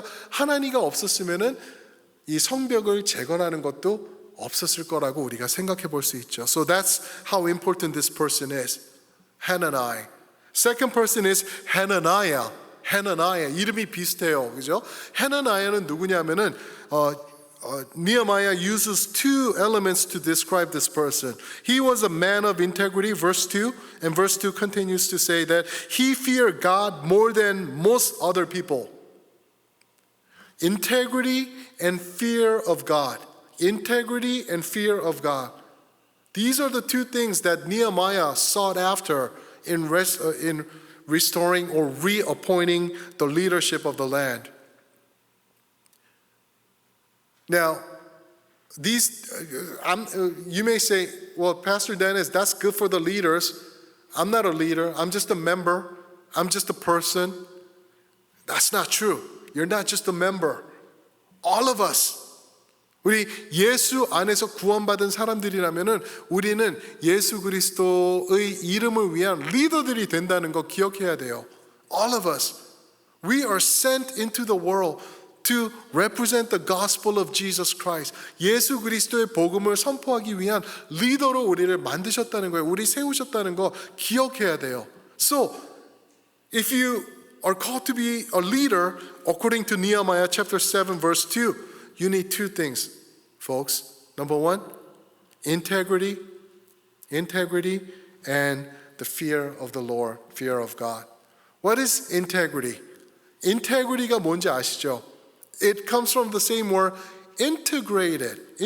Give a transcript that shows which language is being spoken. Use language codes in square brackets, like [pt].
[ko] 하나니가 없었으면은 이 성벽을 재건하는 것도 없었을 거라고 우리가 생각해 볼 수 있죠. [en] So that's how important this person is. Hanani. Second person is Hananiah. [ko] 이름이 비슷해요. 그죠? [en] Hananiah는 [ko] 누구냐면은 [en] Nehemiah uses two elements to describe this person. He was a man of integrity, verse 2, and verse 2 continues to say that he feared God more than most other people. Integrity and fear of God. Integrity and fear of God. These are the two things that Nehemiah sought after in restoring or reappointing the leadership of the land. Now, you may say, well, Pastor Dennis, that's good for the leaders. I'm not a leader. I'm just a member. I'm just a person. That's not true. You're not just a member. All of us [ko] 우리 예수 안에서 구원받은 사람들이라면은 우리는 예수 그리스도의 이름을 위한 리더들이 된다는 거 기억해야 돼요. [en] All of us, we are sent into the world to represent the gospel of Jesus Christ. [ko] 예수 그리스도의 복음을 선포하기 위한 리더로 우리를 만드셨다는 거예요. 우리 세우셨다는 거 기억해야 돼요. [en] So, if you are called to be a leader, according to Nehemiah chapter 7 verse 2, you need two things, folks. Number one, integrity and the fear of the Lord, fear of God. What is integrity? [ko] Integrity가 뭔지 아시죠? [en] It comes from the same word, integrated.